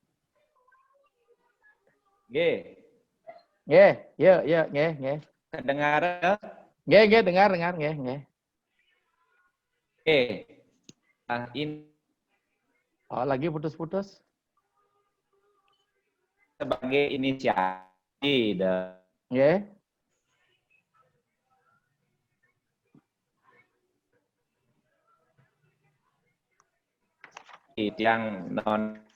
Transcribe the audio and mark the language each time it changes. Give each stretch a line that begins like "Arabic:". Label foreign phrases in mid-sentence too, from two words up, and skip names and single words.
Indonesian: Nggih. Nggih, ya, nggih. Kedengaran? Nggih, dengar, nggih. Oke. Ini Oh, lagi putus-putus. sebagai inisiasi Nggih. yang non